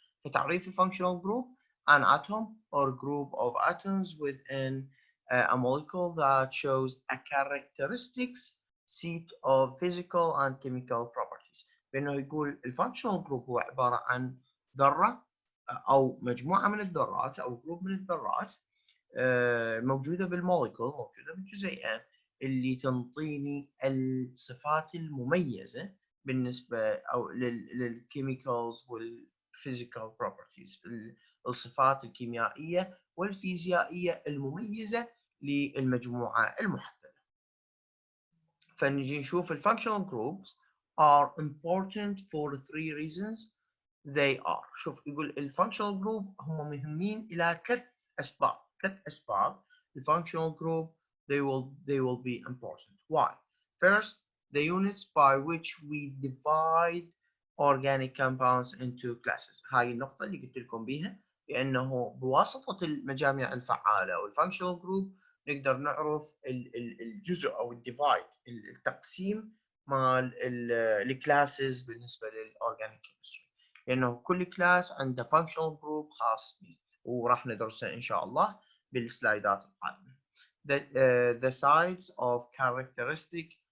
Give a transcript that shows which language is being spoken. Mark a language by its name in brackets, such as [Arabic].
[Arabic] فتعريف الفانكشنال جروب [English] an atom or group of atoms within a molecule that shows a characteristics set of physical and chemical properties. [Arabic] بأنه يقول الفانكشنال جروب هو عبارة عن ذرة أو مجموعة من الذرات أو جروب من الذرات موجودة بالموليكول، موجودة بالجزيئة، اللي تنطيني الصفات المميزة بالنسبة أو للكيميكالز والفيزيكال بروبرتيز، الصفات الكيميائية والفيزيائية المميزة للمجموعة المحددة. فنجي نشوف الفانكشنال جروبس [English] are important for 3 reasons. They are، [Arabic] شوف يقول الفانكشنال جروب هم مهمين إلى 3 أسباب. [English] The functional group they will be important. Why? First, the units by which we divide organic compounds into classes. [Arabic] هاي النقطة اللي قلت لكم بيها، لأنه بواسطة المجاميع الفعالة والفانكشنال جروب نقدر نعرف الجزء أو الديفايد، التقسيم مال الكلاسز بالنسبة للأورجانيك كيمستري، لأنه كل كلاس عنده فانكشنال جروب خاص به، وراح ندرسه إن شاء الله بالسلايدات القادمة. [English] The sides of characteristic